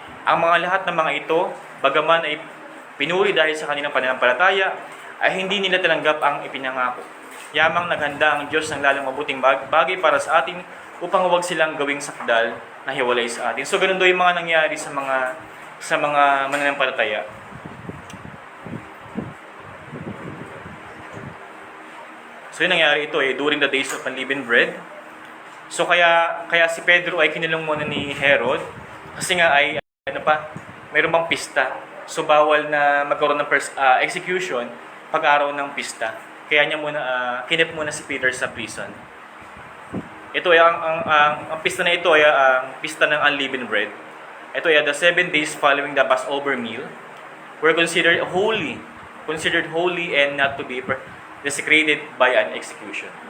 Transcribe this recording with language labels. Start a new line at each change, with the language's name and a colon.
Filipino: Ang mga lahat ng mga ito, bagaman ay pinuri dahil sa kanilang pananampalataya, ay hindi nila tanggap ang ipinangako. Yamang naghanda ang Diyos ng lalang mabuting bagay para sa atin upang huwag silang gawing sakdal na hiwalay sa atin. So ganun do yung mga nangyari sa mga mananampalataya.
English: So
Filipino: yung nangyari ito
English: during the days of unleavened bread.
Filipino: So kaya si Pedro ay kinulong muna ni Herod kasi nga ay mayroon bang pista. So bawal na magkaroon ng execution pag araw ng pista. Kaya niya kinip muna si Peter sa prison. Ito ay ang pista na ito ay ang pista ng unleavened bread. Ito ay
English: the 7 days following the Passover meal were considered holy and not to be desecrated by an execution.